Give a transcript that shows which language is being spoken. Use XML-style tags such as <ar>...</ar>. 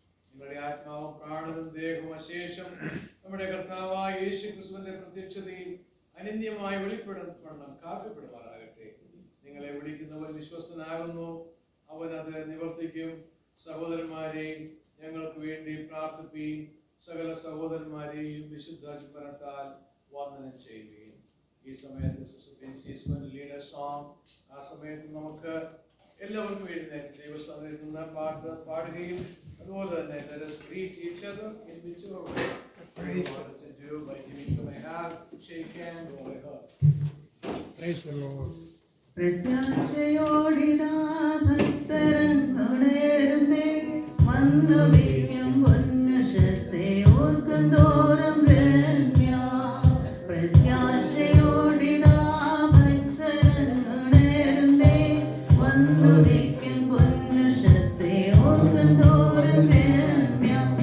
<ml>നിങ്ങളുടെ ആത്മാവും പ്രാണനും ദേഹവും അശേഷം നമ്മുടെ കർത്താവായ യേശു ക്രിസ്തുവിന്റെ പ്രത്യക്ഷതയിൽ അനന്യമായി വെളിപ്പെടുത്തണം കാക്കപ്പെടുമാറാകട്ടെ. നിങ്ങളെ വിളിക്കുന്നവൻ വിശ്വസ്തനാകുന്നു, അവൻ അത് നിവർത്തിക്കും. സഹോദരന്മാരെ, ഞങ്ങൾക്ക് വേണ്ടി പ്രാർത്ഥിപ്പീൻ. സകല സഹോദരന്മാരെയും വിശുദ്ധ ചുംബനത്താൽ വന്ദനം ചെയ്യുകയും ഈ സമയത്ത് ലീഡ് സോങ് ആ സമയത്ത് നമുക്ക് എല്ലാവർക്കും എഴുന്നേറ്റ് ദൈവസന്നിധിയിൽ നിന്ന് പാട്ട് പാടുകയും അതുപോലെ തന്നെ</ml> <en>let us greet each other in whichever way we want to do by giving them a hug,</en> <ml>shake hand or a hug.</ml> <en>Praise the Lord.</en> <ml>പ്രത്യാശയോടിതാ ഭക്തരങ്ങുണരുന്നേ വന്നുവിളിക്കും പൊന്നുശസ്സേ ഓർക്കുന്തോറും Ramya. പ്രത്യാശയോടിതാ ഭക്തരങ്ങുണരുന്നേ വന്നുവിളിക്കും പൊന്നുശസ്സേ ഓർക്കുന്തോറും Ramya.</ml>